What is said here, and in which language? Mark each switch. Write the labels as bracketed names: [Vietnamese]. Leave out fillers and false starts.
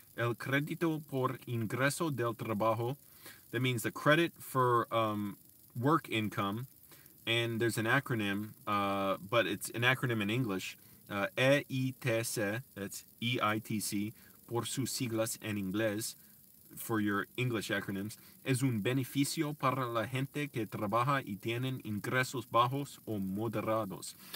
[Spanish] El crédito por ingreso del trabajo. [English] That means the credit for work income. And there's an acronym, but it's an acronym in English. [Spanish] EITC, that's EITC, por sus siglas en inglés, [English] for your English acronyms, [Spanish] es un beneficio para la gente que trabaja y tienen ingresos bajos o moderados.